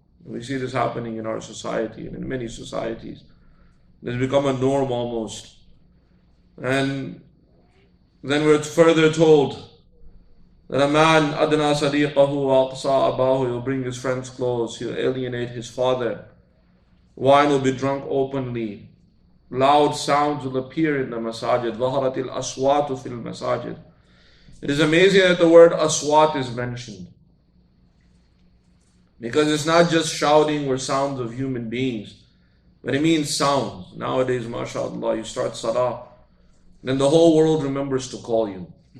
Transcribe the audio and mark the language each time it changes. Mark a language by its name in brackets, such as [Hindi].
[English] We see this happening in our society and in many societies. It's become a norm almost. And then we're further told That a man, [Arabic] adna sadiqahu wa aqsa abahu, [English] he'll bring his friends close, he'll alienate his father. Wine will be drunk openly. Loud sounds will appear in the masajid. [Arabic] ظهرت الأصوات في المساجد. [English] It is amazing that the word aswat is mentioned. Because it's not just shouting or sounds of human beings, but it means sounds. Nowadays, mashallah, you start salah, then the whole world remembers to call you.